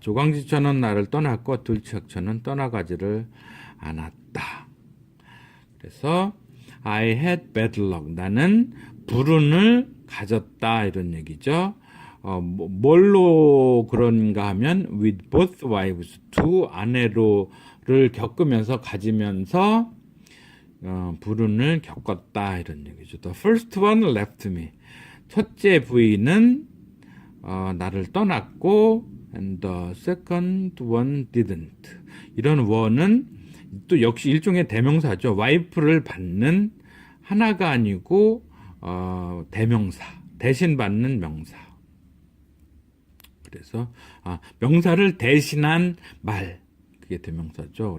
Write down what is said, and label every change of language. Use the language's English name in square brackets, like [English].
[Korean] 조강지처는 나를 떠났고 둘째 처는 떠나가지를 않았다. [English] 그래서 I had bad luck. [Korean] 나는 불운을 가졌다 이런 얘기죠. 뭘로 그런가 하면 [English] with both wives, [Korean] 두 아내로를 겪으면서 가지면서 불운을 겪었다 이런 얘기죠. [English] The first one left me. [Korean] 첫째 부인은 나를 떠났고 [English] and the second one didn't. [Korean] 이런 one은 또 역시 일종의 대명사죠. 와이프를 받는 하나가 아니고 대명사, 대신 받는 명사. 그래서 명사를 대신한 말, 그게 대명사죠.